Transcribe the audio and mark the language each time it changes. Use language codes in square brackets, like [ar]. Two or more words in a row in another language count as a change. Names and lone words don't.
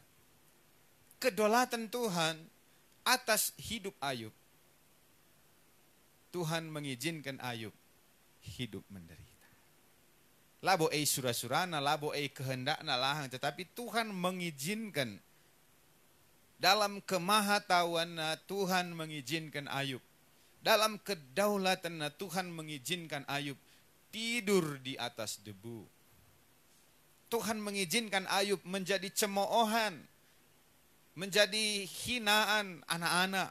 [id] Kedaulatan Tuhan atas hidup Ayub. Tuhan mengizinkan Ayub hidup menderita. [btx] Labo surah-surana, labo kehendakna lahang. [id] Tetapi Tuhan mengizinkan. Dalam kemahatauannya Tuhan mengizinkan Ayub. Dalam kedaulatannya Tuhan mengizinkan Ayub tidur di atas debu. Tuhan mengizinkan Ayub menjadi cemoohan, menjadi hinaan anak-anak.